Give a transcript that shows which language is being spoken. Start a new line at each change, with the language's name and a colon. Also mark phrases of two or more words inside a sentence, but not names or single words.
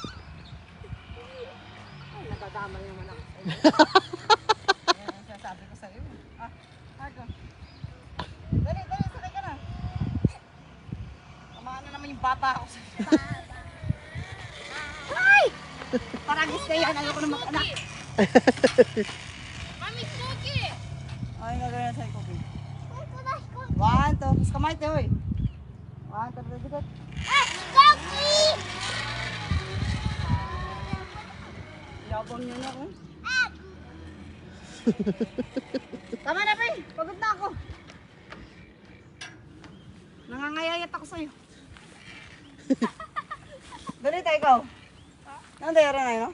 Filipino: Ay, nadadama yung anak. Yan ang sinasabi ko sa'yo. Ah, Marco. Dali, sakay ka na. Tamaan na naman yung bata ako sa'yo. Ay! Paragis na yan, ayoko na mag-anak.
Japanese: マミ飛行機。
Filipino: Ay, gagawin na sa'yo, Kobe.
Japanese: 本当だ、飛行機。
Filipino: 1, 2, mas kamay tayo eh. 1, 2, 3, get.
Japanese: あ、飛行機。
Filipino: Yabang niyo na ako. Tama na, pre. Pagod na ako. Nangangayayat ako sa'yo. Dali tayo, ikaw. Ano tayo na yun?